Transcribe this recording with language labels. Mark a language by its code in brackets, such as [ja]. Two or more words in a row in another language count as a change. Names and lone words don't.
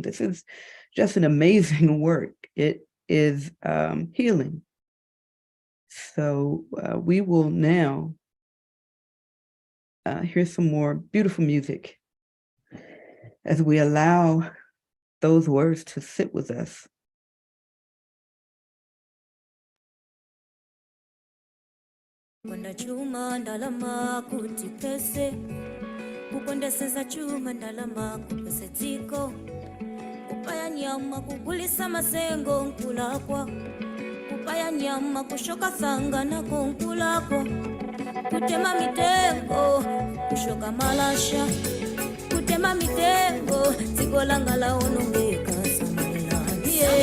[en] This is just an amazing work. It is healing. So we will now hear some more beautiful music as we allow those words to sit with us. [ny] Kwenda chuma ndalama kuti pese kukondeseza chuma ndalama kupese dziko kupaya nyama kugulisa masengo nkulakwa kupaya nyama kushoka sanga nako nkulakwa kutema mitengo kushoka malasha kutema mitengo dziko langa laonongeka samalilani